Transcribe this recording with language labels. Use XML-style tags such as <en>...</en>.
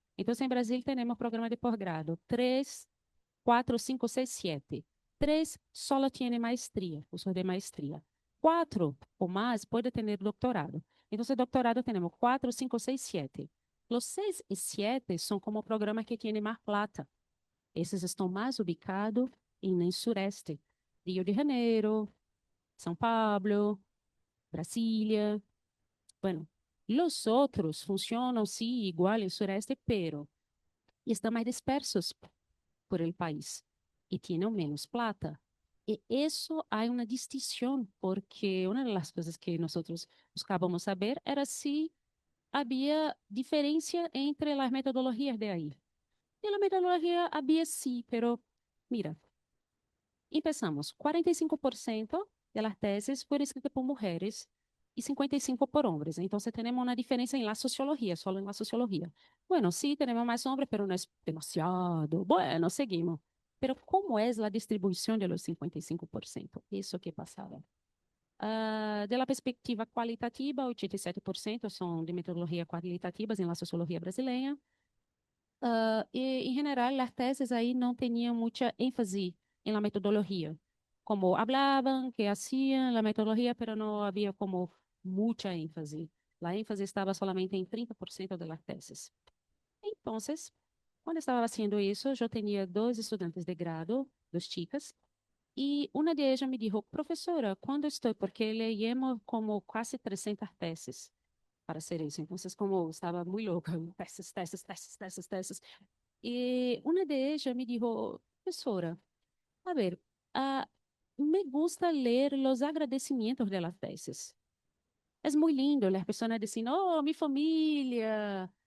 <es>Entonces, en Brasil tenemos programas de posgrado 3, 4, 5, 6, 7. 3 solo tiene maestría, cursos de maestría. 4 o más puede tener doctorado. Entonces, doctorado tenemos 4, 5, 6, 7. Los 6 y 7 son como programas que tienen más plata.</es> <pt>Esses estão mais ubicados em sureste, Rio de Janeiro, São Paulo, Brasília.</pt> <es>Bueno, los outros</es> <pt>funcionam sim igual em sureste, pero estão mais dispersos</pt> <es>por el país</es> <pt>e têm menos plata. E isso há uma distinção, porque uma das coisas que nós buscávamos saber era se havia diferença entre as metodologias de aí. E a metodologia havia sim,</pt> <es>pero mira, empezamos, 45% de las tesis fueron escritas por mujeres y 55% por hombres. Entonces tenemos una diferencia en la sociología, solo en la sociología. Bueno, sí, tenemos más hombres, pero no es demasiado. Bueno, seguimos. Pero ¿cómo es la distribución de los 55%? Eso que pasaba. De la perspectiva qualitativa, 87% son de metodología qualitativas en la sociología brasileña.</es> <pt>E, em geral, as teses aí não tinham muita ênfase em la metodologia. Como hablavam, que hacían la metodologia, pero não havia como muita ênfase. A ênfase estava solamente em 30% de las teses. Então, quando estava fazendo isso, eu tinha 2 estudantes de grado, 2 chicas, e uma de elas me disse, professora, quando estou, porque leímos como quase 300 teses</pt> <es>para hacer eso. Entonces, como estaba muy loca, tesis, tesis, tesis, tesis, tesis. Y una de ellas me dijo, profesora, a ver, me gusta leer los agradecimientos de las tesis. Es muy lindo, las personas dicen, oh, mi familia.</es>